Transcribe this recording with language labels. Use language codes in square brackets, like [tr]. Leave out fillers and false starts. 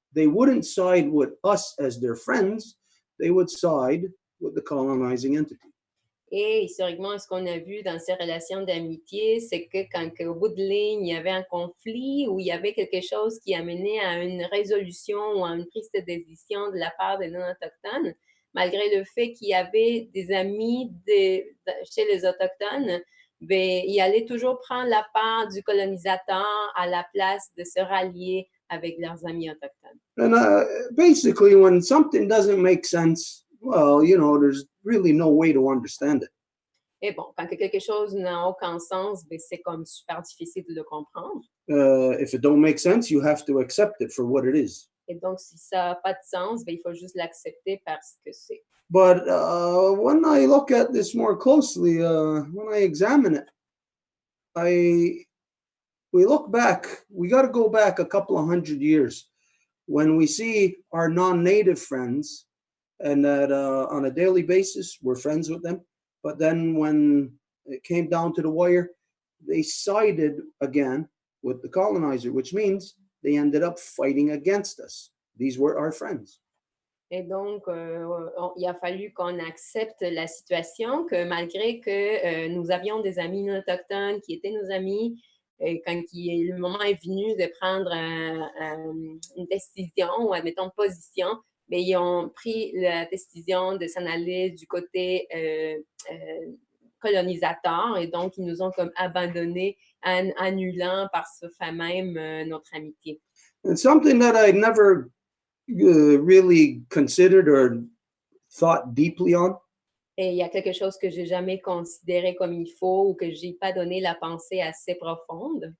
[en] They wouldn't side with us as their friends. They would side with the colonizing entity. [fr] Et historiquement, ce qu'on a vu dans ces relations d'amitié, c'est que quand au bout de ligne, il y avait un conflit ou il y avait quelque chose qui amenait à une résolution ou à une prise de décision de la part des non-autochtones, malgré le fait qu'il y avait des amis chez les autochtones, ben, ils allaient toujours prendre la part du colonisateur à la place de se rallier avec leurs amis autochtones. [en] And basically, when something doesn't make sense, well, there's really no way to understand it. [fr] Et bon, quand quelque chose n'a aucun sens, ben, c'est comme super difficile de le comprendre. [en] If it don't make sense, you have to accept it for what it is. [fr] Et donc, si ça n'a pas de sens, ben, il faut juste l'accepter parce que c'est. [en] But when I look at this more closely, when I examine it, we look back, we got to go back a couple of 100 years when we see our non-native friends, and that on a daily basis, we're friends with them. But then when it came down to the wire, they sided again with the colonizer, which means they ended up fighting against us. These were our friends. [fr] Et donc, il a fallu qu'on accepte la situation, que malgré que nous avions des amis non autochtones qui étaient nos amis, quand le moment est venu de prendre une décision ou, admettons, position, mais ils ont pris la décision de s'en aller du côté colonisateur, et donc ils nous ont comme abandonnés, annulant par ce fait même notre amitié. [en] And something that I never really considered or thought deeply on. [fr] Et il y a quelque chose que j'ai jamais considéré comme il faut ou que j'ai pas donné la pensée assez profonde.